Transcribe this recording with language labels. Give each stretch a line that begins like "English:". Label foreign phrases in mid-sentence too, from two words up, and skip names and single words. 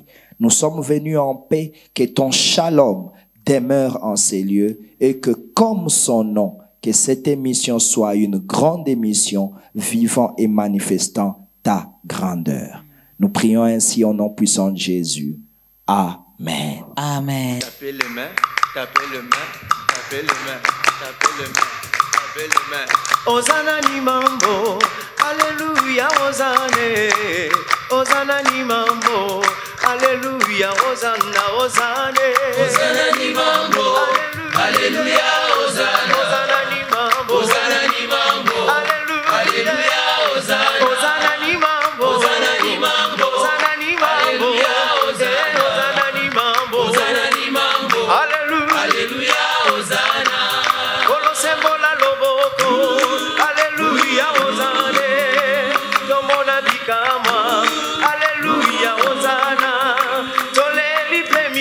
French: Nous sommes venus en paix, que ton shalom demeure en ces lieux et que comme son nom, que cette émission soit une grande émission vivant et manifestant ta grandeur. Nous prions ainsi au nom puissant de Jésus. Amen. Amen. Tapez les mains, tapez les mains, tapez les mains, tapez les mains, tapez les mains.
Lingala: Hosanna ni mambo, alléluia, hosanna, hosanna ni mambo. Alléluia, Hosanna, Hosanna. Hosanna ni mambo. Alléluia, Hosanna. Hosanna ni mambo. Hosanna ni mambo. Alléluia, Hosanna. Hosanna ni mambo. Hosanna ni mambo. Hosanna ni mambo. Alléluia, Hosanna. Hosanna ni mambo. Hosanna ni mambo. Alléluia. Alléluia, Hosanna. Kolosembola loboko. Alléluia, Hosanna. Tomona bikama. Alléluia, Hosanna. Toleli